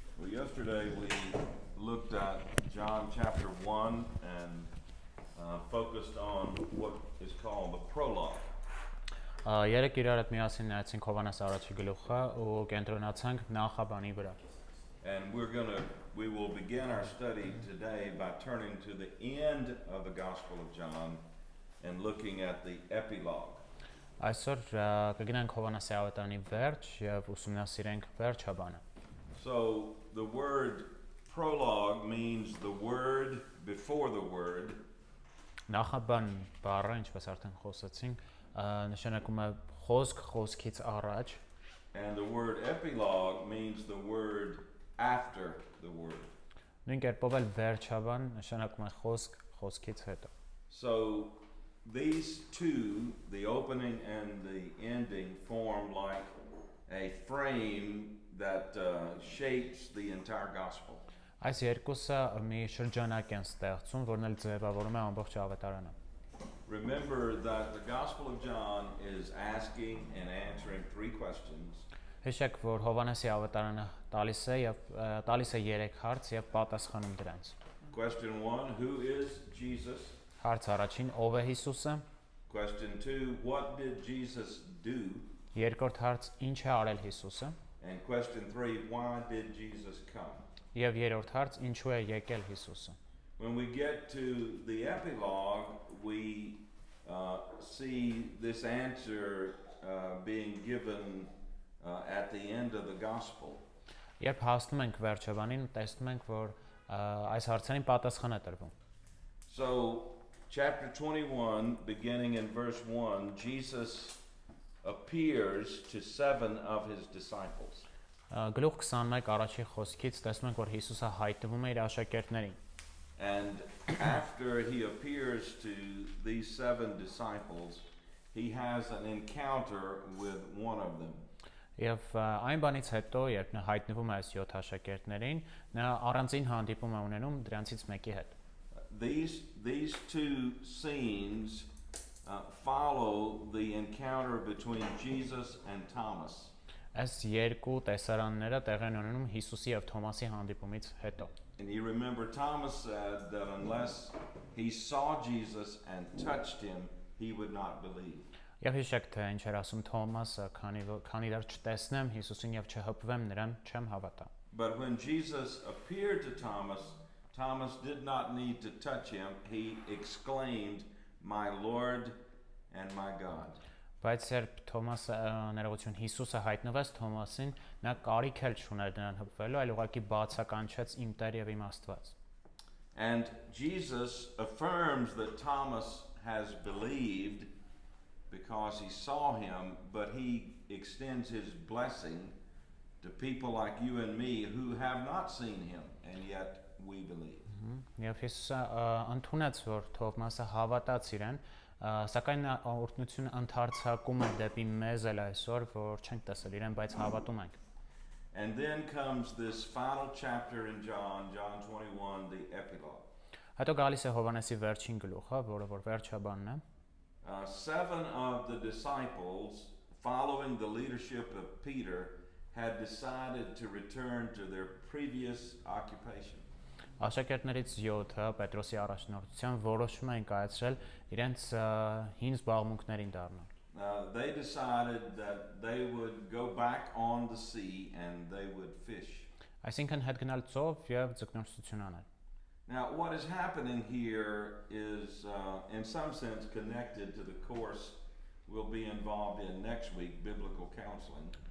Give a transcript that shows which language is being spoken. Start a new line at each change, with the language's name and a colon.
English: Yesterday we looked at John chapter 1 and focused on what is called the prologue.
Armenian: Երեք իրար հետ միասին նայեցինք Հովհաննես առաջի գլուխը ու կենտրոնացանք նախաբանի վրա։
English: And we will begin our study today by turning to the end of the Gospel of John and looking at the epilogue.
Armenian: Այսօր կգնանք Հովհաննեսի ավետարանի վերջ եւ ուսումնասիրենք վերջաբանը։
English: So the word prologue means the word before the word.
Armenian: Նախաբան բառը, ինչպես արդեն խոսեցինք, նշանակում է խոսք խոսքից առաջ։
English: And the word epilogue means the word after the word.
Armenian: Նույն կերպով էլ վերջաբան նշանակում է խոսք խոսքից հետո։
English: So these two, the opening and the ending, form like a frame that shapes the entire gospel.
Armenian: Այս երկուսը մի շրջանակ են ստեղծում, որն էլ ձևավորում է ամբողջ ավետարանը։
English: Remember that the Gospel of John is asking and answering three questions.
Armenian: Հիշեք, որ Հովհաննեսի ավետարանը տալիս է 3 հարց եւ պատասխանում դրանց։
English: Question 1, who is Jesus?
Armenian: Հարց առաջին, ով է Հիսուսը։
English: Question 2, what did Jesus do?
Armenian: Երկրորդ հարց, ինչ է արել Հիսուսը։
English: And question 3, why did Jesus come?
Armenian: Եվ երրորդ հարց, ինչու է եկել Հիսուսը։
English: When we get to the epilogue, we see this answer being given at the end of the gospel.
Armenian: Երբ հասնում ենք վերջաբանին, տեսնում ենք, որ այս հարցերին պատասխան է տրվում։
English: So, chapter 21, beginning in verse 1, Jesus appears to 7 of his disciples.
Armenian: Գլուխ 21 առաջի խոսքից տեսնում ենք, որ Հիսուսը հայտնվում է իր աշակերտներին։
English: And after he appears to these 7 disciples, he has an encounter with one of them.
Armenian: Եվ այն բանից հետո, երբ նա հայտնվում է այս 7 աշակերտներին, նա առանձին հանդիպում է ունենում դրանցից մեկի հետ։
English: These two scenes follow the encounter between Jesus and Thomas.
Armenian: Այս երկու տեսարանները տեղի են ունենում Հիսուսի եւ Թոմասի հանդիպումից հետո։
English: And you remember Thomas said that unless he saw Jesus and touched him, he would not believe.
Armenian: Եվ հիշեք, թե ինչ էր ասում Թոմասը, քանի դեռ չտեսնեմ Հիսուսին եւ չհպվեմ նրան, չեմ հավատա։
English: But when Jesus appeared to Thomas, Thomas did not need to touch him. He exclaimed, "My Lord and my God."
Armenian: Բայց երբ Թոմասը ներողություն Հիսուսը հայտնվեց Թոմասին, նա կարիք էլ չուներ նրան հպվելու, այլ ուղղակի բացականչեց իմ Տեր եւ իմ Աստված։
English: And Jesus affirms that Thomas has believed because he saw him, but he extends his blessing to people like you and me who have not seen him, and yet we believe.
Armenian: Եվ Հիսուսը ընդունեց, որ Թոմասը հավատաց իրեն, սակայն օրհնությունը ընդարձակում է դեպի մեզ էլ այսօր, որ չենք տեսել իրեն, բայց հավատում ենք։
English: And then comes this final chapter in John 21, the epilogue.
Armenian: Հետո գալիս է Հովհաննեսի վերջին գլուխը, որը որ վերջաբանն է։
English: 7 of the disciples, following the leadership of Peter, had decided to return to their previous occupation.
Armenian: Աշակերտներից 7-ը Պետրոսի առաջնորդությամբ որոշում են կայացրել իրենց հին զբաղմունքներին դառնալ։
English: They decided that they would go back on the sea and they would fish.
Armenian: Այսինքն հետ գնալ ծով եւ ձկնորսություն անել։
English: Now, what is happening here is, in some sense, connected to the course we'll be involved in next week, biblical counseling.